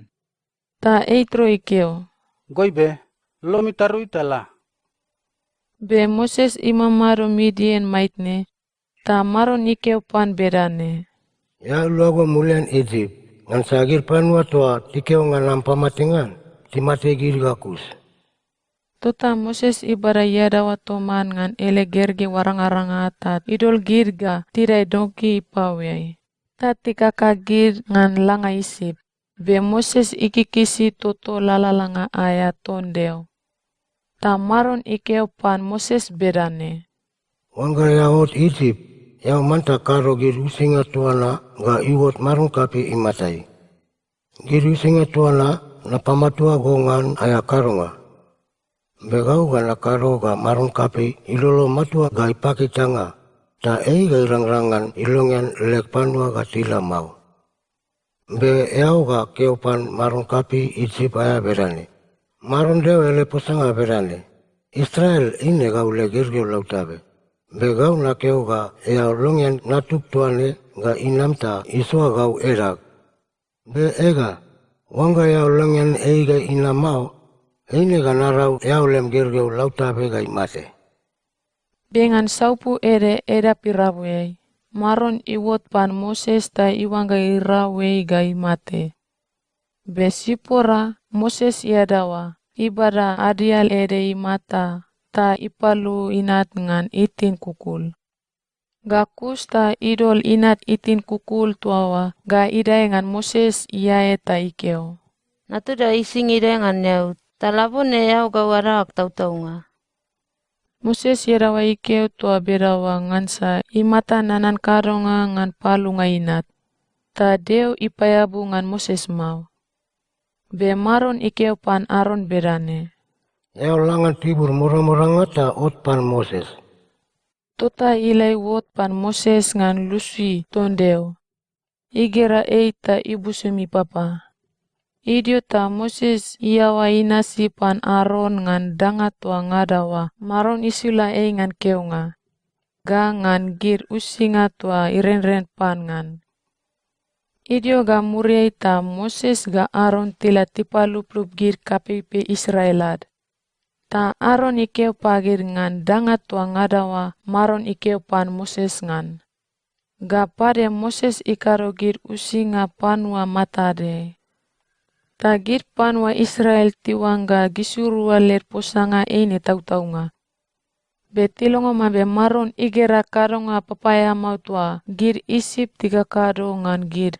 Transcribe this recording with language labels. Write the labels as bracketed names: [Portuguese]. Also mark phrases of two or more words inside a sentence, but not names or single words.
[Takia] Ta eitro ikeo. Goibe, lomi taru itala. Be Moses imamaro Midian maitne, ta maron ikeo pan berane. Ya luago mulian Egypt, ngan sagir panwa toa tikeo ngan nampamatingan, timate gir gakus. Tota Moses ibara yadawa toman ngan ele gerge warang-aranga tat idol girga tirai doki ipawai. Tatika kagir ngan langa isip. Be Moses ikikisi toto lalalanga aya tondeo. Ta maron ikeo pan Moses berane. Wangga yaot Egypt, yau manta karo gir usinga tuana ga iwot marung kapi imatai. Gir usinga tuana na pamatua gongan aya karonga. Begau ga na karo ga marung kapi ilolo matua ga ipaki tanga. Ta ga irangrangan ilongan lek panua ga tila mau. Be yau ga keopan marung kapi Egypt aya berane. Marun deo ele posanga berane. Israel ine gau le girgio lautabe. Be gau na keo ga yau longian natuk tuane ga inamta isua gau erak. Be ega, wanga yau longian eiga inamau, ine ga narau yau lem girgio lautabe ga imate. Bengan saupu ere era pirawei. Maron iwot pan Moses ta iwanga irawei ga imate. Be sipora Moses iadawa. Ibara adial ere imata ta ipalu inat ngan itin kukul. Gakus ta idol inat itin kukul tuawa ga idai ngan Moses iae ta ikeo. Natuda ising ide ngan yau, talabon ne yau gawarak tau-taunga. Moses yerawa ikeo tua berawa ngansa imata nanan karonga ngan palu nga inat. Ta deo ipayabu ngan Moses mau. Be maron ikeo pan Aaron berane. Yau langan tibur murang-muranga ta ot pan Moses. Tota ilai wot pan Moses ngan lusui tondeo. Igera eita ibu sumi papa. Idio ta Moses iawa inasi pan Aaron ngan danga tua ngadawa maron isula ngan keunga. Ga ngan gir usinga tua iren-ren pan ngan. Idio ga muriai ta Moses ga Aaron tila tipalup-lup gir kapipe Israelad. Ta Aaron ikeo pagir ngan danga tua ngadawa maron ikeo pan Moses ngan. Ga pade Moses ikaro gir usinga panwa matade. Ta gir panwa Israel tiwangga gisurua ler posanga eine tau-taunga. Betilongo mabe maron igera karonga papaya mautua gir isip tiga kado ngan gir.